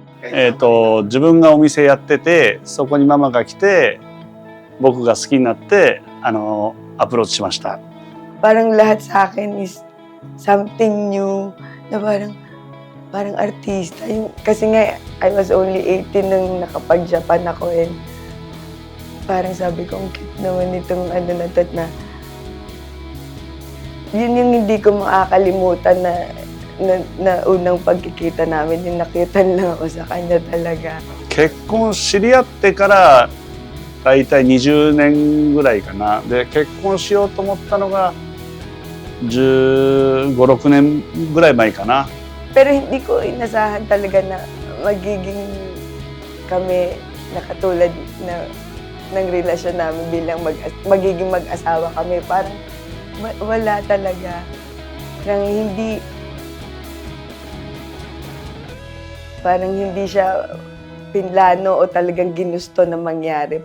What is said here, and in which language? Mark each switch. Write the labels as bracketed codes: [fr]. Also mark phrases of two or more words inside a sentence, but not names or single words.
[ja] 自分がお店やってて、そこにママが来て、僕が好きになって、アプローチしました。 [tl] Parang lahat sa akin [en] is something new, [tl] na parang artista. Kasi nga, [en] I was only 18 [tl] nung nakapag-Japan ako, and parang sabi ko, ang cute naman itong na to, na yun yung hindi ko makakalimutan na unang pagkikita namin, yung nakitan lang ako sa kanya talaga. [ja] 結婚知り合ってから大体20年ぐらいかな。で、結婚しようと思ったのが15、16年ぐらい前かな。 [tl] Pero hindi ko inasahan talaga na magiging kami na katulad ng relasyon namin bilang magiging mag-asawa kami. Parang wala talaga. Parang hindi siya pinlano o talagang ginusto na mangyari.